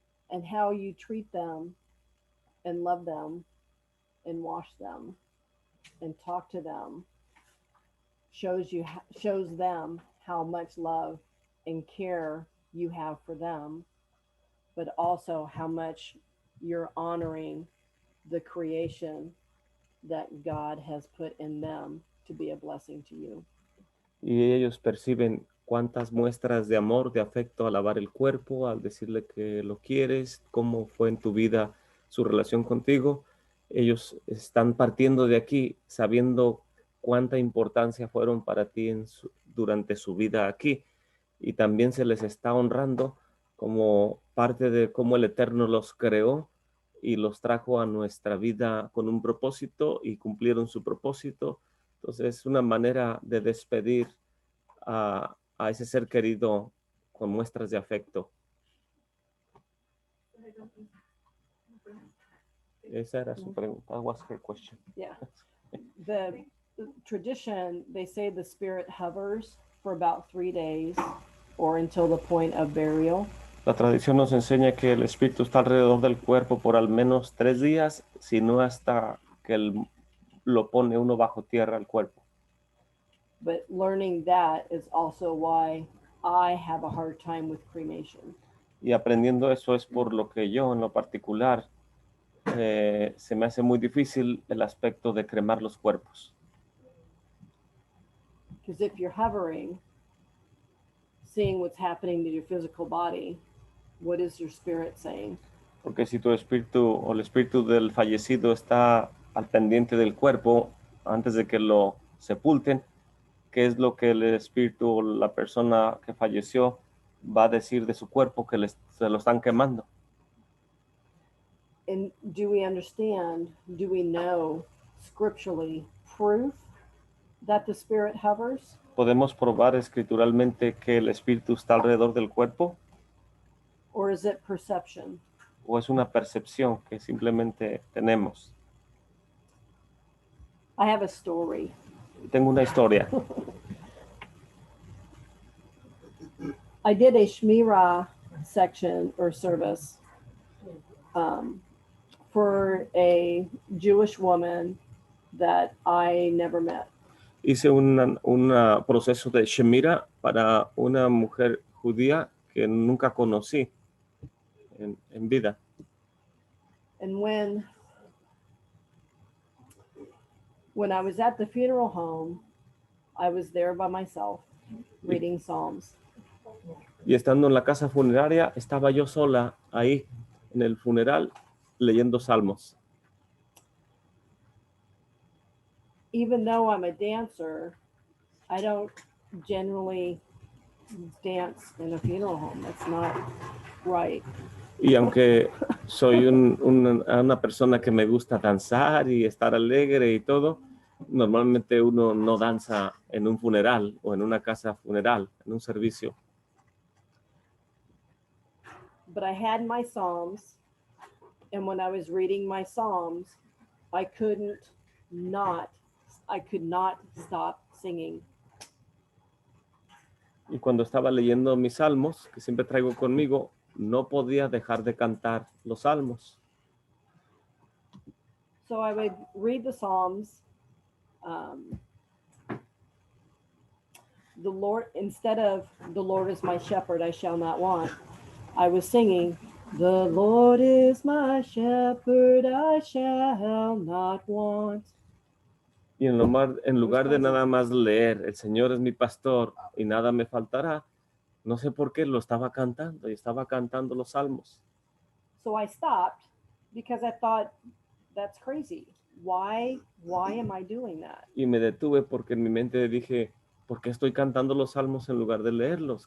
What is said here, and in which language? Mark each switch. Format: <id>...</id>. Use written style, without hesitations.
<en>And how you treat them and love them and wash them and talk to them shows them how much love and care you have for them, but also how much you're honoring the creation that God has put in them to be a blessing to you.</en> <es>Y ellos perciben cuántas muestras de amor, de afecto al lavar el cuerpo, al decirle que lo quieres, cómo fue en tu vida su relación contigo. Ellos están partiendo de aquí sabiendo cuánta importancia fueron para ti durante su vida aquí. Y también se les está honrando como parte de cómo el Eterno los creó y los trajo a nuestra vida con un propósito y cumplieron su propósito. Entonces es una manera de despedir a ese ser querido con muestras de afecto. Esa era su pregunta.</es> <en>That was her question. Yeah. The tradition, they say the spirit hovers for about 3 days or until the point of burial.</en> <es>La tradición nos enseña que el espíritu está alrededor del cuerpo por al menos 3 días, si no hasta que lo pone uno bajo tierra al cuerpo.</es> <en>But learning that is also why I have a hard time with cremation.</en> <es>Y aprendiendo eso es por lo que yo en lo particular se me hace muy difícil el aspecto de cremar los cuerpos.</es> <en>Because if you're hovering, seeing what's happening to your physical body, what is your spirit saying?</en> <es>Porque si tu espíritu o el espíritu del fallecido está al pendiente del cuerpo antes de que lo sepulten, ¿qué es lo que el espíritu o la persona que falleció va a decir de su cuerpo que se lo están quemando?</es> <en>And do we know scripturally proof that the spirit hovers?</en> <es>¿Podemos probar escrituralmente que el espíritu está alrededor del cuerpo?</es> <en>Or is it perception?</en> <es>¿O es una percepción que simplemente tenemos?</es> <en>I have a story.</en> <es>Tengo una historia.</es> <en>I did a Shmirah section or service for a Jewish woman that I never met.</en> <es>Hice un proceso de Shemira para una mujer judía que nunca conocí en vida.</es> <en>And when I was at the funeral home, I was there by myself reading Psalms.</en> <es>Y estando en la casa funeraria, estaba yo sola ahí en el funeral leyendo salmos.</es> <en>Even though I'm a dancer, I don't generally dance in a funeral home. That's not right.</en> <es>Y aunque soy una persona que me gusta danzar y estar alegre y todo, normalmente uno no danza en un funeral o en una casa funeral, en un servicio.</es> <en>But I had my Psalms, and when I was reading my Psalms, I could not stop singing.</en> <es>Y cuando estaba leyendo mis salmos, que siempre traigo conmigo, no podía dejar de cantar los salmos.</es> <en>So I would read the Psalms. The Lord, instead of "The Lord is my shepherd, I shall not want," I was singing, "The Lord is my shepherd, I shall not want."</en> <es>Y en lugar de nada más leer, el Señor es mi pastor y nada me faltará, no sé por qué lo estaba cantando y estaba cantando los salmos.</es> <en>So I stopped because I thought, that's crazy. Why am I doing that?</en> <es>Y me detuve porque en mi mente dije, ¿por qué estoy cantando los salmos en lugar de leerlos?</es>